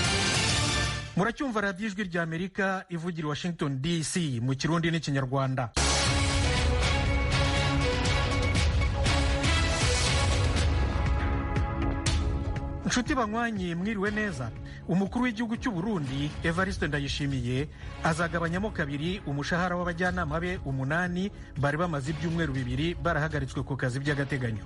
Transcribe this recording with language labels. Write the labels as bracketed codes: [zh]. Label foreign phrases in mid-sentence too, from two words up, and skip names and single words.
[rw] Muracyumva radiyo Ijwi rya Amerika ivugira Washington DC mu Kirundi n'Ikinyarwanda. Nshuti banywanyi mwiriwe neza. Umukuru w'igihugu cy'u Burundi Evariste Ndayishimiye azagabanyamo kabiri umushahara w'abajyanama be 8 bari bamaze ibyumweru 2 barahagaritswe ku kazi by'agateganyo.